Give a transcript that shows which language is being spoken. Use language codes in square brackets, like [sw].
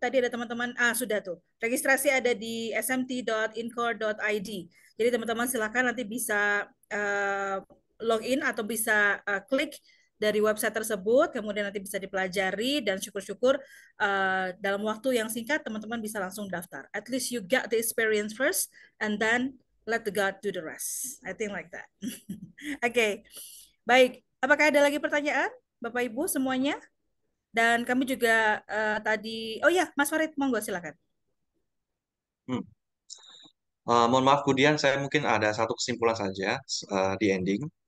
[id] Tadi ada teman-teman, sudah tuh. Registrasi ada di smt.incor.id. Jadi teman-teman silakan nanti bisa login atau bisa klik dari website tersebut, kemudian nanti bisa dipelajari dan syukur-syukur dalam waktu yang singkat teman-teman bisa langsung daftar. [en] At least you got the experience first and then let the God do the rest. I think like that. Oke. [id] Baik, apakah ada lagi pertanyaan Bapak Ibu semuanya? Dan kami juga tadi, oh ya, Mas Farid, monggo silakan. Mohon maaf, kemudian saya mungkin ada satu kesimpulan saja di ending.